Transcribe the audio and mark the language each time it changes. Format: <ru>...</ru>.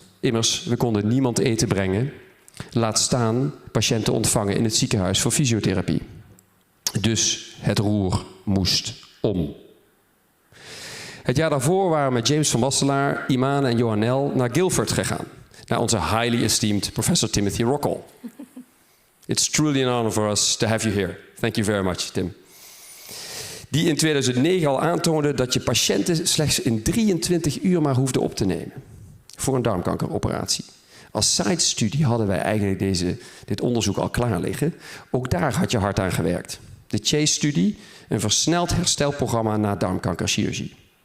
<nl>Immers, we konden niemand eten brengen, laat staan patiënten ontvangen in het ziekenhuis voor fysiotherapie. Dus het roer moest om. Het jaar daarvoor waren we met James van Basselaar, Imane en Johanel naar Guildford gegaan. Naar onze</nl> <en>highly esteemed professor</en> <nl>Timothy Rockall.</nl> <en>It's truly an honor for us to have you here. Thank you very much, Tim.</en> <nl>Die in 2009 al aantoonde dat je patiënten slechts in 23 uur maar hoefde op te nemen. Voor een darmkankeroperatie. Als side-studie hadden wij eigenlijk dit onderzoek al klaar liggen. Ook daar had je hard aan gewerkt. De CHASE-studie, een versneld herstelprogramma na darmkankerchirurgie.</nl>